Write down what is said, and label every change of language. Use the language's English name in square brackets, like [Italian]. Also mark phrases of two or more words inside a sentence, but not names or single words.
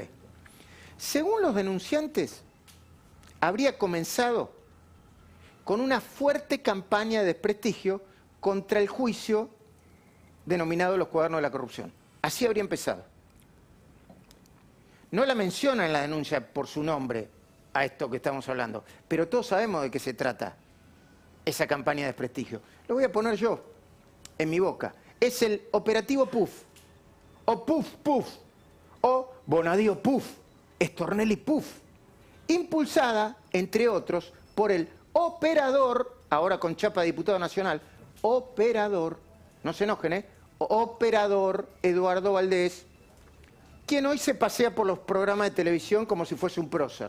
[Spanish] Según los denunciantes, habría comenzado con una fuerte campaña de desprestigio contra el juicio denominado Los Cuadernos de la Corrupción. Así habría empezado. No la menciona en la denuncia por su nombre a esto que estamos hablando, pero todos sabemos de qué se trata esa campaña de desprestigio. Lo voy a poner yo en mi boca. Es el operativo PUF, o PUF PUF, o Bonadío PUF, Stornelli PUF, impulsada, entre otros, por el operador, ahora con chapa de diputado nacional, operador, no se enojen, operador Eduardo Valdés, quien hoy se pasea por los programas de televisión como si fuese un prócer.